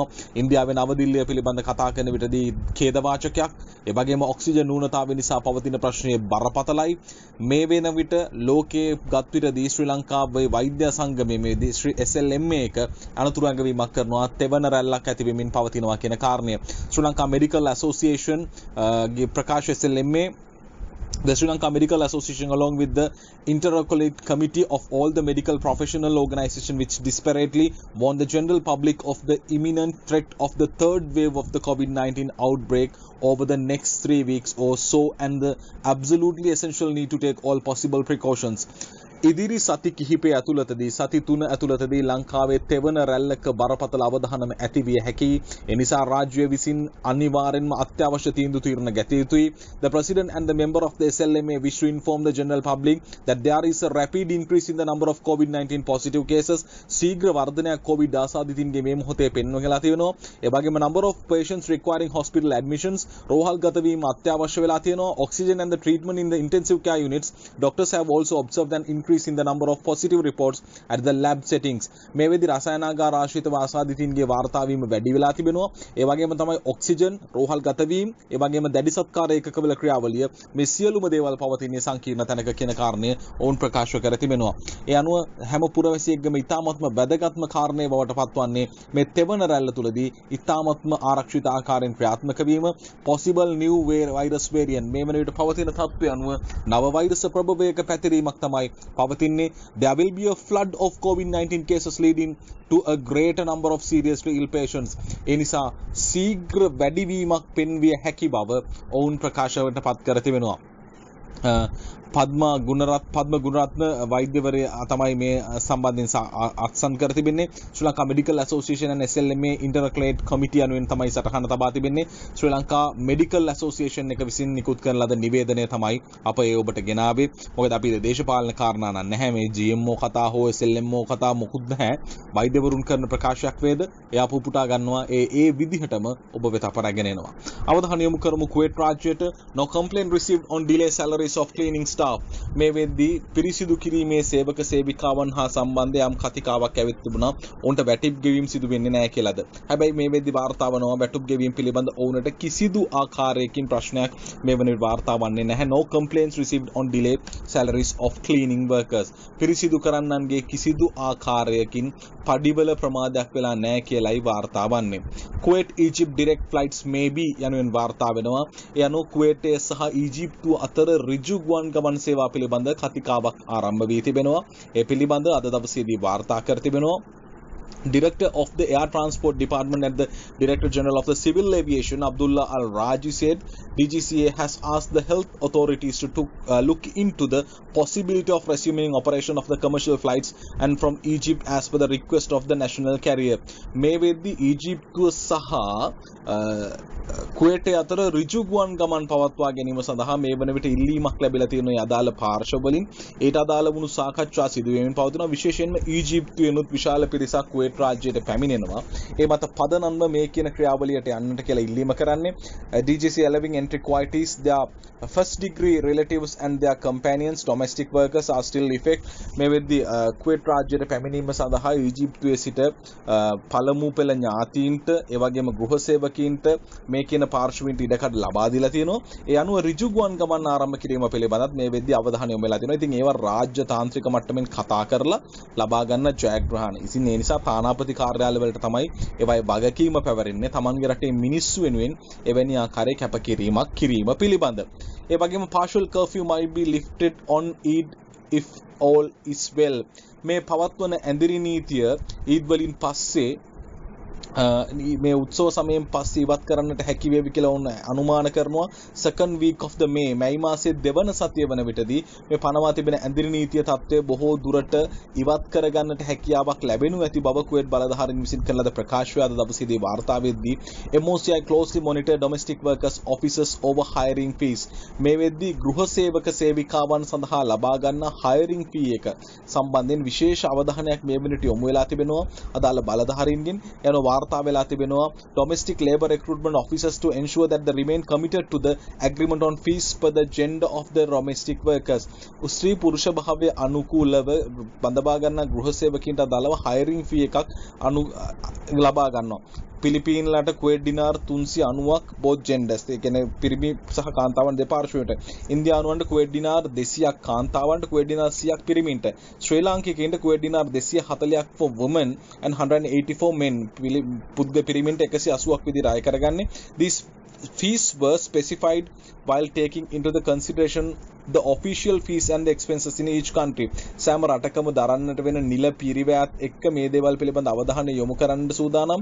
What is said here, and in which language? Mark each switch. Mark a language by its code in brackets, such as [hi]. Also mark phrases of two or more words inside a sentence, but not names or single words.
[si] ඉන්දියාවේ නවදිල්ලිය පිළිබඳ කතා කරන විටදී ඛේදවාචකයක්, ඒ වගේම ඔක්සිජන් න්‍යූනතාවය නිසා පවතින ප්‍රශ්නයේ බරපතලයි. මේ වෙන විට ලෝකයේ ගත් විටදී ශ්‍රී ලංකාවේ වෛද්‍ය සංගමයේ මේ SLMA එක අනතුරු ඇඟවීමක් කරනවා. තෙවන රැල්ලක් ඇති වෙමින් පවතිනවා කියන කාරණය ශ්‍රී ලංකා මෙඩිකල් ඇසෝසියේෂන් ගේ ප්‍රකාශ [en] SLMA, the Sri Lanka Medical Association, along with the Intercollegiate Committee of all the medical professional organization, which disparately warned the general public of the imminent threat of the third wave of the COVID-19 outbreak over the next 3 weeks or so, and the absolutely essential need to take all possible precautions. [si] ඉදිරි සති කිහිපය ඇතුළතදී සති 3 ඇතුළතදී ලංකාවේ තෙවන රැල්ලක බරපතල අවධානම ඇති විය හැකියි. ඒ නිසා රාජ්‍ය විසින් අනිවාර්යෙන්ම අත්‍යවශ්‍ය තීන්දුව తీරන ගැතිය යුතුයි. [en] The President and the member of the SLMA wish to inform the general public that there is a rapid increase in the number of COVID-19 positive cases. [si] ශීඝ්‍ර වර්ධනයක් COVID ආසාදිතින්ගේ මේ මොහොතේ පෙන්වලා තියෙනවා. ඒ වගේම [en] number of patients requiring hospital admissions, [si] රෝහල් ගත වීම අත්‍යවශ්‍ය වෙලා තියෙනවා. [en] Oxygen and the treatment in the intensive care units, doctors have also observed an increase in the number of positive reports at the lab settings. [si] මේ වෙදි රසායනාගාර ආශ්‍රිතව ආසාදිතින්ගේ වාර්තා වීම වැඩි වෙලා තිබෙනවා. ඒ වගේම තමයි ඔක්සිජන්, රෝහල් ගත වීම, ඒ වගේම දැඩි සත්කාර ඒකකවල ක්‍රියාවලිය, මේ සියලුම දේවල් පවතින සංකීර්ණ තැනක කියන කාරණය ඔවුන් ප්‍රකාශ කර තිබෙනවා. ඒ අනුව හැම පුරවැසියෙක්ගම ඉතාමත්ම වැදගත්ම කාරණේ බවට පත්වන්නේ මේ තෙවන රැල්ල තුලදී ඉතාමත්ම ආරක්ෂිත ආකාරයෙන් ක්‍රියාත්මක වීම. [en] possible new virus variant [si] මේ වන විට පවතින තත්ත්වය අනුව නව වෛරස ප්‍රභවයක පැතිරීමක් තමයි පවතින්නේ. [en] There will be a flood of COVID-19 cases leading to a greater number of seriously ill patients. [si] ඒ නිසා ශීඝ්‍ර වැඩිවීමක් පෙන්විය හැකි බව ඔවුන් ප්‍රකාශයට පත් කර තිබෙනවා. පද්ම ගුණරත්න වෛද්‍යවරයා තමයි මේ සම්බන්ධයෙන් අත්සන් කර තිබෙන්නේ. ශ්‍රී ලංකා මෙඩිකල් ඇසෝසියේෂන් [en] and SLMA Intercollegiate Committee [si] අනුවෙන් තමයි සටහන තබා තිබෙන්නේ. ශ්‍රී ලංකා මෙඩිකල් ඇසෝසියේෂන් එක විසින් නිකුත් කරන ලද නිවේදනය තමයි අප ඒ ඔබට ගෙනාවේ. මොකද අපි දේශපාලන කාරණා නැහැ. මේ GMO කතා හෝ SLMO කතා මොකුත් නැහැ. වෛද්‍යවරුන් කරන ප්‍රකාශයක් වේද එයා පුපුටා ගන්නවා. ඒ විදිහටම ඔබ වෙත අප රැගෙන එනවා. අවධානය යොමු කරමු කුවේට් රාජ්‍යයට. [en] No complaint received on delay salaries of cleaning staff. [si] මේ වෙද්දී පිරිසිදු කිරීමේ සේවක සේවිකාවන් හා සම්බන්ධ යම් කතිකාවක් ඇවිත් තිබුණා. ඔවුන්ට වැටිප් ගෙවීම් සිදු වෙන්නේ නැහැ කියලාද. හැබැයි මේ වෙද්දී වාර්තා වනවා වැටිප් ගෙවීම් පිළිබඳ ඔවුන්ට කිසිදු ආකාරයකින් ප්‍රශ්නයක් මේ වෙන වාර්තා වන්නේ නැහැ. [en] No complaints received on delay salaries of cleaning workers. [si] පිරිසිදු කරන්නන්ගේ කිසිදු ආකාරයකින් පඩිවල ප්‍රමාදයක් වෙලා නැහැ කියලායි වාර්තා වන්නේ. [en] Kuwait Egypt direct flights may be [si] යනුවෙන් වාර්තා වෙනවා. ඒ අනුව කුවේටය සහ ඊජිප්තුව අතර ඍජු ගුවන් ගමන් සේවා පිළිබඳ කතිකාවක් ආරම්භ වී තිබෙනවා. ඒ පිළිබඳ අද දවසේදී වාර්තා කර තිබෙනවා. [en] Director of the Air Transport Department at the Director General of the Civil Aviation, Abdullah Al Raji, said DGCA has asked the health authorities to look into the possibility of resuming operation of the commercial flights and from Egypt as per the request of the national carrier. [si] මේ වෙද්දී ඊජිප්තුව සහ කුවේටය අතර ඍජු ගුවන් ගමන් පවත්වා ගැනීම සඳහා මේ වන විට ඉල්ලීමක් ලැබිලා තියෙන අදාළ පාර්ශව වලින් ඊට අදාළ වුණු සාකච්ඡා සිදු වෙමින් පවතිනවා. විශේෂයෙන්ම ඊජිප්තුවෙනුත් විශාල පිරිසක් කුවේට් රාජ්‍යයට පැමිණෙනවා. ඒ මත පදනම්ව මේ කියන ක්‍රියාවලියට යන්නට කියලා ඉල්ලීම කරන්නේ. [en] DGC allowing entry quotas, their first degree relatives and their companions, domestic workers are still effect. [si] මේ වෙද්දී කුවේට් රාජ්‍යයට පැමිණීම සඳහා ඊජිප්තුවේ සිට පළමු පෙළ ඥාතීන්ට ඒ වගේම ගෘහ සේවකීන්ට මේ කියන පාර්ශවීන්ට ඉඩකඩ ලබා දීලා තියෙනවා. ඒ අනුව ඍජු ගුවන් ගමන් ආරම්භ කිරීම පිළිබඳව මේ වෙද්දී අවධානය යොමු වෙලා තියෙනවා. ඉතින් ඒවා රාජ්‍ය තාන්ත්‍රික මට්ටමින් කතා කරලා ලබා ගන්න ජයග්‍රහණ. ඉතින් ඒ නිසා තානාපති කාර්යාලය වලට තමයි ඒවයි වගකීම පැවරෙන්නේ. තමන්ගේ රටේ මිනිස්සු වෙනුවෙන් එවැනි ආකාරයේ කැපකිරීමක් කිරීම පිළිබඳ. ඒ වගේම [en] partial curfew might be lifted on Eid if all is well. [si] මේ පවත්වන ඇඳිරි නීතිය ඊද් වලින් පස්සේ මේ උත්සව සමයෙන් පස්සේ ඉවත් කරන්නට හැකි වේවි කියලා උන් අනුමාන කරනවා. [en] second week of the May [si] මැයි මාසයේ දෙවන සතිය වන විටදී මේ පනවා තිබෙන ඇඳිරි නීතිය තත්ත්වය බොහෝ දුරට ඉවත් කරගන්නට හැකියාවක් ලැබෙනු ඇති බව කුවේට් බලධාරීන් විසින් කළ ලද ප්‍රකාශය අද දවසේදී වාර්තා වෙද්දී [en] MOCI closely monitor domestic workers officers over hiring fees. [si] මේ වෙද්දී ගෘහ සේවක සේවිකාවන් සඳහා ලබා ගන්න [en] hiring fee [si] එක සම්බන්ධයෙන් විශේෂ අවධානයක් මේ වෙනට යොමු වෙලා තිබෙනවා. අදාළ බලධාරීන්ගෙන් යන වාර්තා වෙලා තිබෙනවා. [en] domestic labor recruitment officers to ensure that they remain committed to the agreement on fees per the gender of the domestic workers. [si] ස්ත්‍රී පුරුෂ භාවය අනුකූලව බඳවා ගන්න ගෘහ සේවකීන්ට අදාළව [en] hiring fee [si] එකක් ලබා ගන්නවා. පිලිපීන්ලට කුවේට් දිනාර් 390ක් [en] both genders. [si] ඒ කියන්නේ පිරිමි සහ කාන්තාවන් දෙපාර්ශ්වයට. ඉන්දියානුවන්ට කුවේට් දිනාර් 200ක් කාන්තාවන්ට කුවේට් දිනාර් 100ක් පිරිමින්ට. ශ්‍රී ලාංකිකයින්ට කුවේට් දිනාර් 240ක් [en] for women and 184 men. [si] පුද්ගල පිරිමින්ට 180ක් විදිහට අය කරගන්නේ. [en] These fees were specified while taking into the consideration the official fees and the expenses in each country. [si] සෑම රටකම දරන්නට වෙන නිල පිරිවැයත් එක්ක මේ දේවල් පිළිබඳ අවධානය යොමු කරන්න සූදානම්.